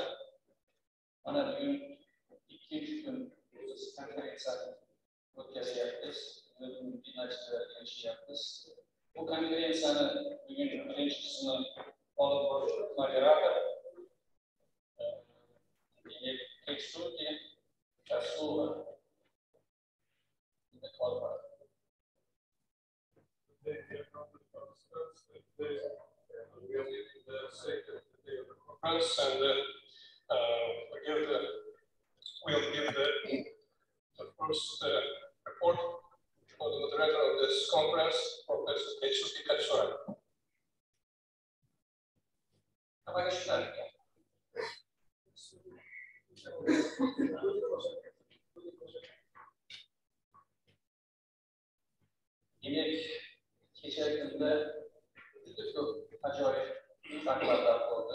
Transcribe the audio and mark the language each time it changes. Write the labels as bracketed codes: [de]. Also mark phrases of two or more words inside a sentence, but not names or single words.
[uz] Mana bugun ikkinchi kun biz konferensiyani o'tkazyapmiz. Natijalar erishyapmiz. Bu konferensiyani bugun birinchisini olib boruvchi moderator Keksuki Kasula. [en] And we'll give the first report for the moderator of this conference, Professor Keksuki Kasura. [uz] Demek, kechagi kunda juda ko'p ajoyib taqdirlar bo'ldi.